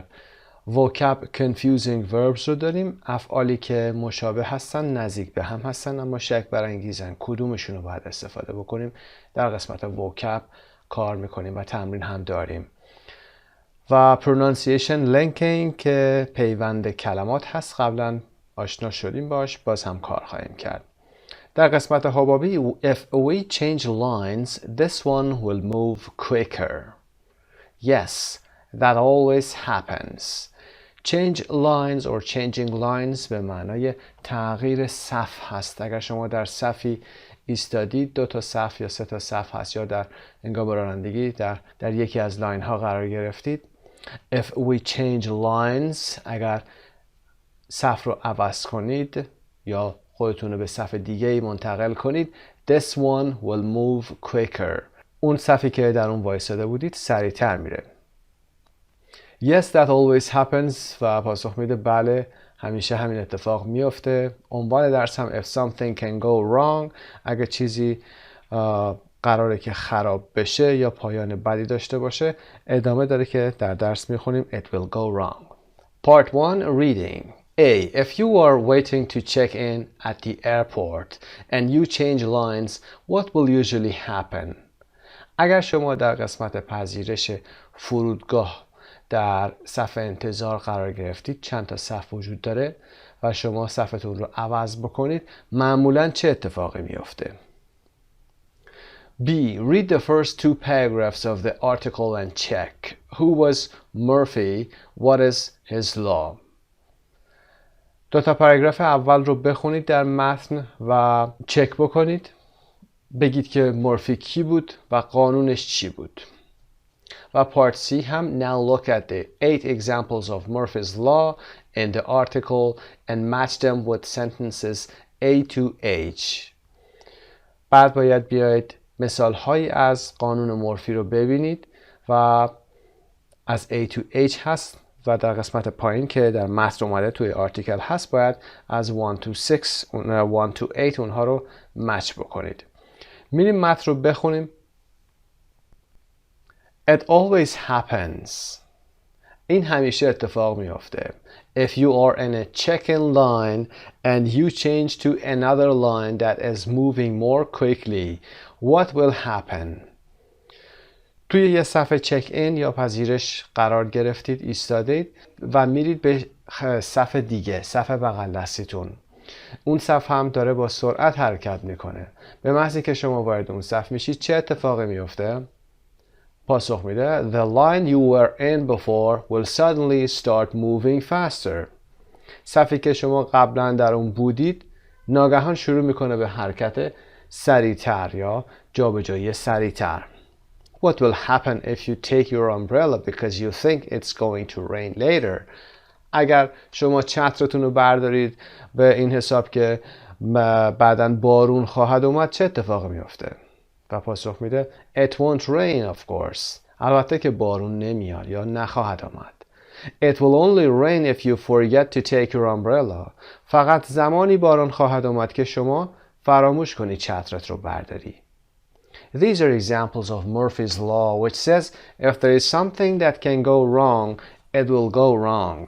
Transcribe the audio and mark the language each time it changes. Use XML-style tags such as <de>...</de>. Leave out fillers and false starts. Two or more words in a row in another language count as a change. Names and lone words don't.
<en>vocab confusing verbs</en> <fa>رو داریم، افعالی که مشابه هستن، نزدیک به هم هستن اما شک برانگیزن، کدومشون رو باید استفاده بکنیم. در قسمت vocab کار میکنیم و تمرین هم داریم. و</fa> <en>pronunciation linking</en> <fa>که پیوند کلمات هست، قبلا آشنا شدیم باش، باز هم کار خواهیم کرد. در قسمت حبابی</fa> <en>if we change lines this one will move quicker. Yes, that always happens. Change lines or changing lines</en> <fa>به معنای تغییر صف هست. اگر شما در صفی ایستادید 2 تا صف یا 3 تا صف هست یا در هنگام رانندگی در یکی از لاین ها قرار گرفتید.</fa> <en>If we change lines</en> <fa>اگر صف رو عوض کنید یا خودتون رو به صف دیگه منتقل کنید</fa> <en>this one will move quicker.</en> <fa>اون صفی که در اون وایساده بودید سریعتر میره.</fa> <en>Yes, that always happens</en> <fa>و پاسخ میده بله همیشه همین اتفاق میفته. عنوان درس هم</fa> <en>if something can go wrong</en> <fa>اگه چیزی قراره که خراب بشه یا پایان بدی داشته باشه ادامه داره که در درس میخونیم</fa> <en>it will go wrong. Part 1 Reading. A. If you are waiting to check in at the airport and you change lines, what will usually happen?</en> <fa>اگر شما در قسمت پذیرش فرودگاه در صف انتظار قرار گرفتید، چند تا صف وجود داره و شما صفتون رو عوض بکنید، معمولاً چه اتفاقی میفته؟</fa> <en>B. Read the first 2 paragraphs of the article and check. Who was Murphy? What is his law?</en> <fa>2 تا پاراگراف اول رو بخونید در متن و چک بکنید. بگید که مورفی کی بود و قانونش چی بود. و پارت C هم</fa> <en>now look at the 8 examples of Murphy's law in the article and match them with sentences A to H.</en> <fa>بعد باید بیاید مثال هایی از قانون مورفی رو ببینید و از A to H هست و در قسمت پایین که در متن اومده توی آرتیکل هست باید از 1 to 8 اونها رو مچ بکنید. میریم متن رو بخونیم.</fa> <en>It always happens.</en> <fa>این همیشه اتفاق میفته.</fa> <en>If you are in a check-in line and you change to another line that is moving more quickly, what will happen?</en> <fa>توی یه صف چک این یا پذیرش قرار گرفتید، ایستادید و میرید به صف دیگه، صف بغل دستیتون. اون صف هم داره با سرعت حرکت میکنه. به محضی که شما وارد اون صف میشید چه اتفاقی میفته؟ پاسخ میده</fa> <en>The line you were in before will suddenly start moving faster.</en> <fa>صفی که شما قبلا در اون بودید ناگهان شروع میکنه به حرکت سریعتر یا جابجایی سریعتر.</fa> <en>What will happen if you take your umbrella because you think it's going to rain later?</en> <fa>اگر شما چترتون رو بردارید به این حساب که بعداً بارون خواهد اومد چه اتفاقی میفته؟ و پاسخ میده</fa> <en>It won't rain of course.</en> <fa>البته که بارون نمیاد یا نخواهد آمد.</fa> <en>It will only rain if you forget to take your umbrella.</en> <fa>فقط زمانی باران خواهد آمد که شما فراموش کنی چترت رو برداری.</fa> <en>These are examples of Murphy's law which says if there is something that can go wrong, it will go wrong.</en>